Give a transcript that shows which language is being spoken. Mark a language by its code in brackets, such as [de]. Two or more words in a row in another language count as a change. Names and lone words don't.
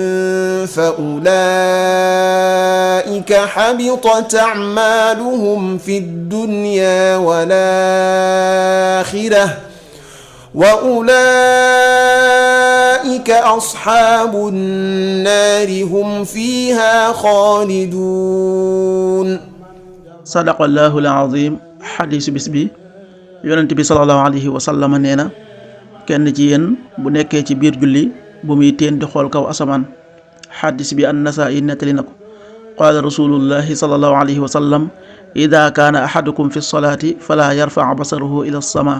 [ar] فأولئك حبطت أعمالهم في الدنيا والآخرة وأولئك أصحاب النار هم فيها خالدون. صدق الله العظيم. [wo] xadiisu bis bi yonent bi [ar] صلى الله عليه وسلم [wo] nee na kenn ci yéen bu nekkee ci biir julli bu muy teen di xool kaw asamaan. xadiis bi an-Nasaa'i nettali na ko. [ar] قال رسول الله صلى الله عليه وسلم إذا كان أحدكم في صلاته فلا يرفع بصره إلى السماء.